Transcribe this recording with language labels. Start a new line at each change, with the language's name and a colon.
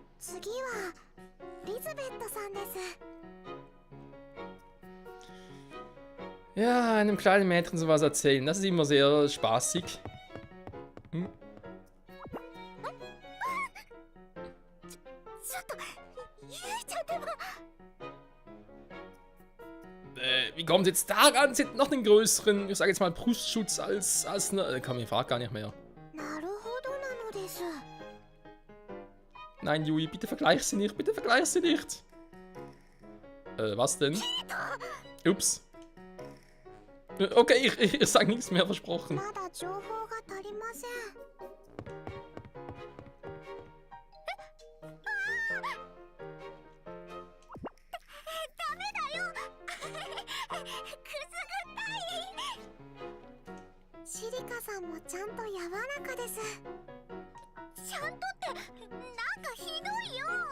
Japanese: 次はリズベットさんです。
German: Ja, einem kleinen Mädchen sowas erzählen, das ist immer sehr spaßig.
Japanese: ちょっとゆいちゃんでは。
German: Wie kommt jetzt daran? Sie hat noch den größeren, ich sage jetzt mal, Brustschutz als eine... Komm, ich frag gar nicht mehr.
Japanese: なるほどなのです。
German: Nein, Yui, bitte vergleich sie nicht, bitte vergleich sie nicht. Was denn? Ups. Okay, ich sag nichts mehr, versprochen.
Japanese: まだ情報が足りません。ダメだよ。くすぐったい。シリカさんもちゃんと柔らかです。ちゃんとってなんかひどいよ。